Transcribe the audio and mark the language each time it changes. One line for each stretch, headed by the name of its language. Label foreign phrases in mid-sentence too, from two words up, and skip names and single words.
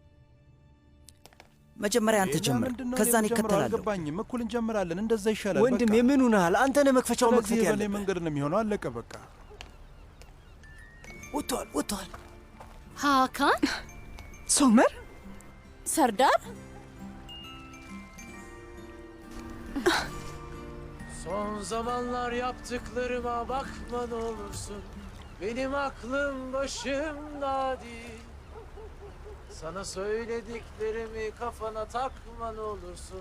Amharic: መጀመሪያ አንተ ጀምር፣ ከዛን ይከተላል። አልገባኝም። እኩል እንጀምራለን። እንደዛ ይሻላል። ወንድም የምን ሆነሃል? አንተ ነህ መክፈቻው መክፈት ያለ መንገድ ነው የሚሆነው። አለቀ በቃ። ወጥቷል። ሀካን፣ ሶመር፣ ሰርዳር
Turkish: Son zamanlar yaptıklarıma bakma ne olursun. Benim aklım başımda değil. Sana söylediklerimi kafana takma ne olursun.